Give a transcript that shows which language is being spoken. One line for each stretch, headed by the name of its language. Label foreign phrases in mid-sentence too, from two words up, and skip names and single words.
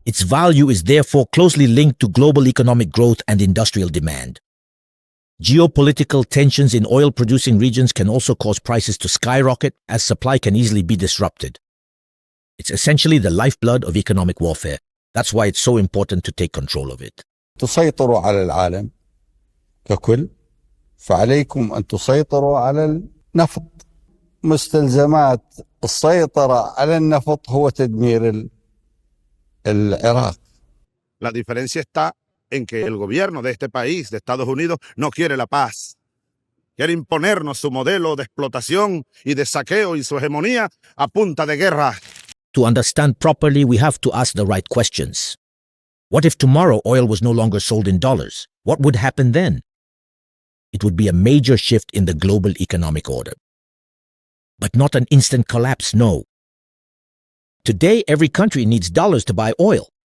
English: Its value is therefore closely linked to global economic growth and industrial demand. Geopolitical tensions in oil-producing regions can also cause prices to skyrocket as supply can easily be disrupted. It's essentially the lifeblood of economic warfare. That's why it's so important to take control of it.
Arabic: تسيطروا على العالم ككل فعليكم أن تسيطروا على النفط. مستلزمات السيطرة على النفط هو تدمير العراق.
Spanish: La diferencia está en que el gobierno de este país, de Estados Unidos, no quiere la paz. Quiere imponernos su modelo de explotación y de saqueo y su hegemonía a punta de guerra.
English: To understand properly, we have to ask the right questions. What if tomorrow oil was no longer sold in dollars? What would happen then? It would be a major shift in the global economic order. But not an instant collapse, no. Today, every country needs dollars to buy oil.